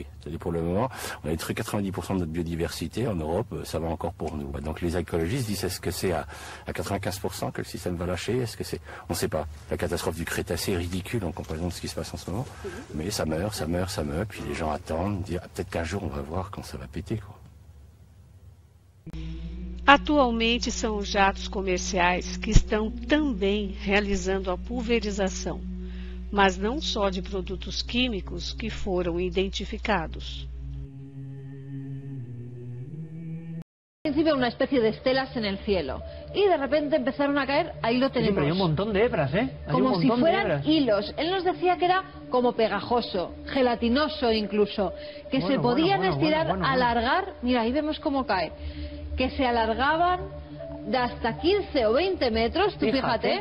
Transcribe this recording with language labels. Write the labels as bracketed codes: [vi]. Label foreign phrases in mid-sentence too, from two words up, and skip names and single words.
[fr] C'est-à-dire, pour le moment, on a détruit 90% de notre biodiversité. En Europe, ça va encore pour nous. Donc les écologistes disent, est-ce que c'est à 95% que le système va lâcher? Est-ce que c'est... On ne sait pas. La catastrophe du Crétacé est ridicule en comparaison de ce qui se passe en ce moment. Mais ça meurt, puis les gens attendent, disent, peut-être qu'un jour on va voir quand ça va péter, quoi. [pt] Atualmente são os jatos comerciais que estão também realizando a pulverização, mas não só de produtos químicos que foram identificados. [es] Al principio una especie de estelas en el cielo y de repente empezaron a caer, ahí lo tenemos. Sí, pero hay un montón de hebras, ¿eh? Como si fueran hilos. Él nos decía que era como pegajoso, gelatinoso incluso, que se podían estirar, alargar, mira, ahí vemos cómo cae, que se alargaban de hasta 15 o 20 metros, tú fíjate.